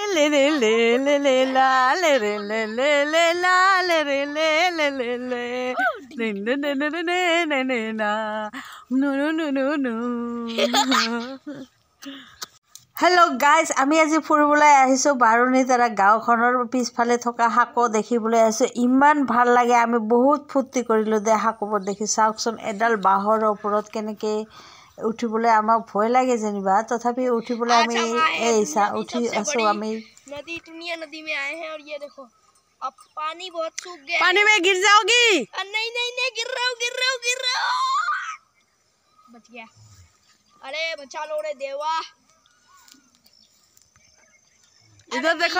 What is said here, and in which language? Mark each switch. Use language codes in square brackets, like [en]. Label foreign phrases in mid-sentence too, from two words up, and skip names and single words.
[en] le le le le le la le le le le le la le le le le le le ne ne ne ne ne ne ne na no no no no no. Hello guys, [as] আমি আজি ফুৰিবলৈ আহিছো বাৰুনিতাৰা গাঁওখনৰ পিছফালে থকা হাকো দেখিবলৈ আহিছো। ইমান ভাল লাগে, আমি বহুত ফুৰ্তি কৰিলো দে হাকোবোৰ দেখি। চাওকচোন এডাল বাহৰ ওপৰত কেনেকে উঠিবলৈ আমাৰ ভয় লাগে যেনিবা, তথাপি উঠিবলৈ আমি উঠি আছো। আমি [hi] नदी दुनिया नदी में आए हैं और ये देखो अब पानी बहुत सूख गया। पानी में गिर जाओगी? नहीं नहीं नहीं गिर रहा हूँ बच गया। अरे बचा लो रे देवा। इधर देखो